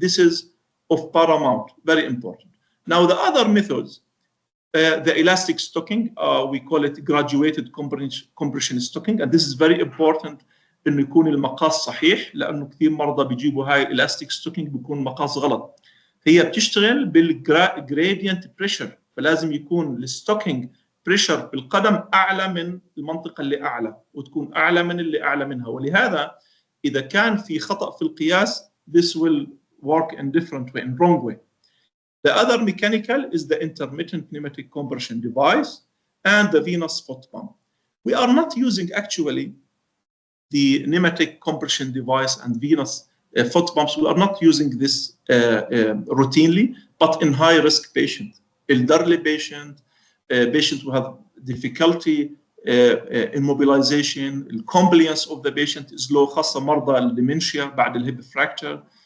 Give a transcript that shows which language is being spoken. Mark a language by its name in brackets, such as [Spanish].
[English] This is of paramount, very important. Now the other methods, the elastic stocking, we call it graduated compression stocking, and this is very important [Arabic] إنه يكون المقاس صحيح لأنه كثير مرضى بيجيبوا هاي [English] elastic stocking [Arabic] بيكون مقاس غلط. هي بتشتغل بالgradient pressure، فلازم يكون الستوكينج بريشر بالقدم أعلى من المنطقة اللي أعلى وتكون أعلى من اللي أعلى منها، ولهذا إذا كان في خطأ في القياس [English] this will work in different way, in wrong way. The other mechanical is the intermittent pneumatic compression device and the venous foot pump. We are not using actually the pneumatic compression device and venous foot pumps. We are not using this routinely, but in high-risk patients, elderly patient, patients who have difficulty in mobilization, the compliance of the patient is low, [Arabic] خاصة مرضى الديمنشيا بعد الهيب [English] fracture.